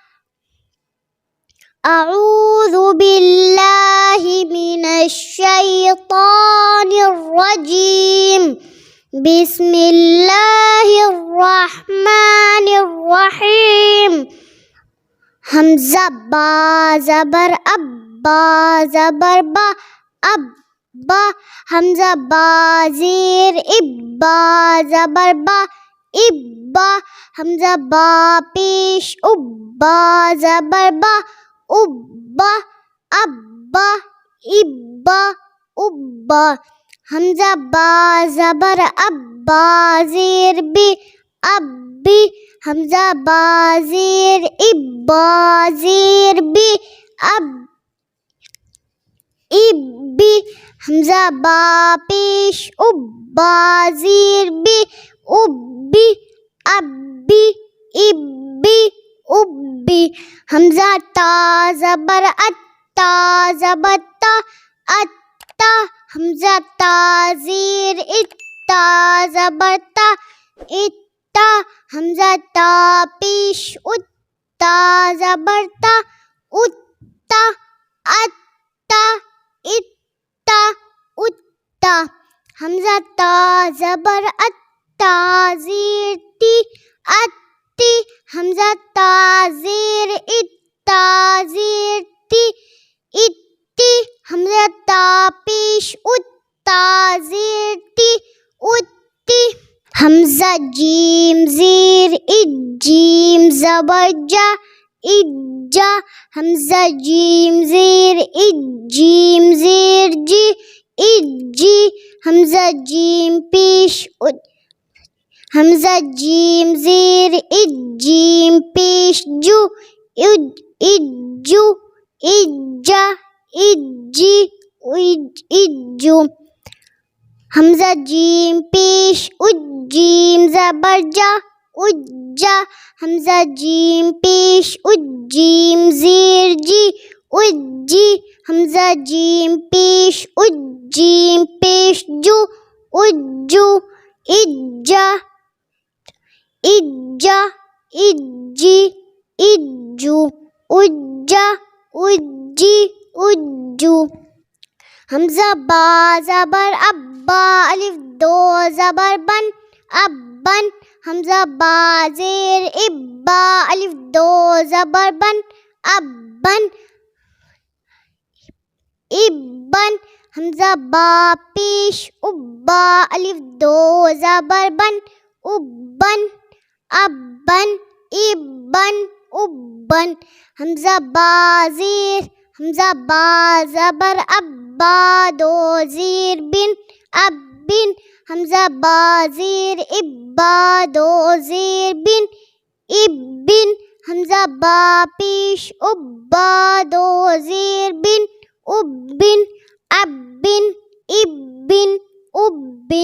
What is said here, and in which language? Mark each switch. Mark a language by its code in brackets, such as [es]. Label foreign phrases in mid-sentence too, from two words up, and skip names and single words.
[ar] اعوذ باللہ من الشیطان الرجیم، بسم اللہ الرحمن الرحیم۔ [ur] حمزہ با زبر اب، با زبر با اب، با۔ حمزہ با زیر اب، با زبر با اب، با۔ حمزہ با پیش اب، با زبر با اب، با، اب، با، اب، با، اب، با۔ حمزہ با زبر اب، با زیر بی اب، بی۔ حمزہ با زیر اب، با زیر بی اب، اب، بی۔ حمزہ با پیش اب، با زیر بی اب، بی، اب، بی، اب، بی، اب، بی۔ حمزہ تا زبر ات، تا زبر تا ات، تا۔ حمزہ تا زیر ات، تا زبر تا ات، تا۔ حمزہ تا پیش ات، تا زبر تا ات، تا، ات، تا، ات، تا، ات، تا۔ حمزہ تا زبر ات، تا زیر تی ات، تی۔ حمزہ تا زیر ات، تا زیر تی ات، تی۔ حمزہ تا پیش ات، تا زیر تی ات، تی۔ حمزہ جیم زیر ات، جیم زبر جا ات، جا۔ حمزہ جیم زیر ات، جیم زیر جی ات، جی۔ حمزہ جیم پیش ات، حمزہ جیم زیر ات، جیم پیش جو ات، ات، جو، ات، جا ات، جی ات، جو۔ حمزہ جیم پیش ات، جیم زبر جا ات، جا۔ حمزہ جیم پیش ات، جیم زیر جی ات، جی۔ حمزہ جیم پیش ات، جیم پیش جو ات، جو، ات، جا ات، جا ات، جی ات، جو، ات، جا ات، جی ات، جو۔ حمزہ با زبر اب، با الف 2 زبر بن اب، بن۔ حمزہ با زیر اب، با الف 2 زبر بن اب، بن، اب، بن۔ حمزہ با پیش اب، با الف 2 زبر بن اب، بن، اب، بن، اب، بن، اب، بن۔ حمزہ با زیر، حمزہ با زبر اب، با 2 زیر بن اب، بن۔ حمزہ با زیر اب، با 2 زیر بن اب، بن۔ حمزہ با پیش اب، با 2 زیر بن اب، بن، اب، بن، اب، بن، اب، بن۔